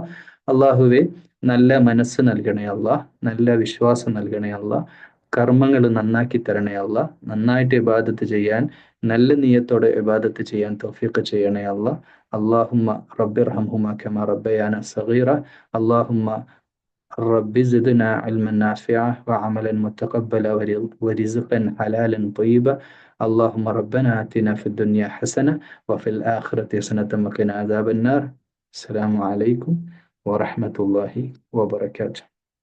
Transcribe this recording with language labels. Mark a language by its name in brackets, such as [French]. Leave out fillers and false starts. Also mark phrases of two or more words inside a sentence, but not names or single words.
[Malayalam] അള്ളാഹുവെ നല്ല മനസ്സ് നൽകണേ അള്ളാഹ്, നല്ല വിശ്വാസം നൽകണേ അള്ളാഹ്, കർമ്മങ്ങൾ നന്നാക്കി തരണേ അള്ളാഹ്, നന്നായിട്ട് ഇബാദത്ത് ചെയ്യാൻ, നല്ല നിയത്തോടെ ഇബാദത്ത് ചെയ്യാൻ തൗഫീഖ് ചെയ്യണേ അള്ളാഹ്. [Arabic] اللهم رب ارحمهما كما ربياني صغيرا. اللهم ربي زدنا علما نافعا وعملا متقبلا ورزقا حلالا طيبا. اللهم ربنا آتنا في الدنيا حسنة وفي الآخرة حسنة وقنا عذاب النار. السلام عليكم ورحمة الله وبركاته.